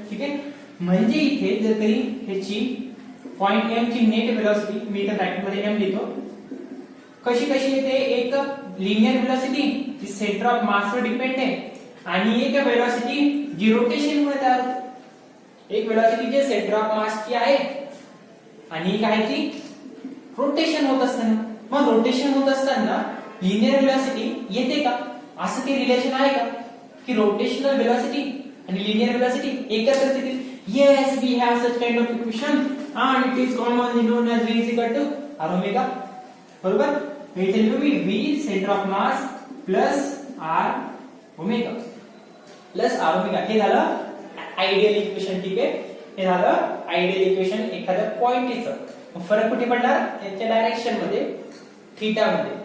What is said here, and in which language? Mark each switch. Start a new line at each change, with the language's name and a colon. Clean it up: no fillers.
Marathi: ठीक आहे, म्हणजे इथे जर तरी ह्याची पॉइंट M ची नेट व्हेलॉसिटी, मी इथे ब्रॅकेट मध्ये M लिहितो, कशी येते, एक linear velocity G centre of mass वर डिपेंड आहे, आणि एक व्हेलॉसिटी जी रोटेशन मुळे तयार होते. एक velocity G centre of mass ची आहे आणि एक आहे ती रोटेशन होत असताना. मग रोटेशन होत असताना लिनियर व्हेलॉसिटी येते का, असं काही रिलेशन आहे का की रोटेशनल व्हेलॉसिटी आणि लिनियर व्हेलॉसिटी एकत्र येतील?
English: Yes, we have such kind of equation and it is commonly known as v is equal to r omega.
Marathi: बरोबर, मी इथे लिहू मी v centre of mass plus r omega plus r omega. हे झालं ideal equation. ठीक आहे, हे झालं ideal equation एखाद्या पॉइंटचं. फरक कुठे पडणार, त्याच्या डायरेक्शन मध्ये, थीटा मध्ये.